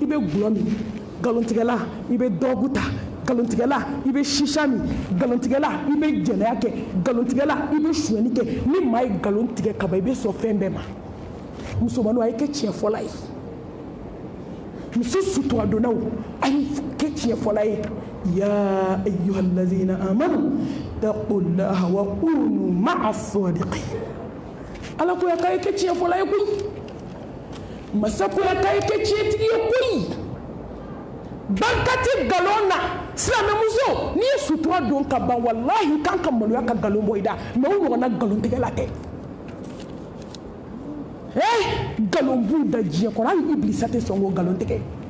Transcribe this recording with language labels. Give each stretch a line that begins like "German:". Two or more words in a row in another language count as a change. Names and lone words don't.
Bambara: bɛ gulɔ min nkalontigɛla i bɛ dɔɔgu ta nkalontigɛla i bɛ sisa min nkalontigɛla i bɛ jɛnɛya kɛ nkalontigɛla i bɛ suyɛni kɛ ni maa ye nkalon tigɛ ka ban i bɛ sɔn fɛn bɛɛ ma musomaninw a ye kɛ tiɲɛ fɔla ye muso suturadonnaw a ye kɛ tiɲɛ fɔla ye
Arabic: يا أيها الذين آمنوا اتقوا الله وكونوا مع الصادقين
Bambara: ala ko ya k'a ye kɛ tiɲɛ fɔla ye koyi masa ko ya k'a ye kɛ tiɲɛtigi ye koyi barika tɛ nkalon na silamɛmuso n'i ye sutura don ka ban walahi kan ka maloya ka nkalon bɔ i da mais o ɲɔgɔnna nkalontigɛla tɛ nkalon b'u da diɲɛ kɔnɔ hali ibilisa tɛ sɔn k'o nkalon tigɛ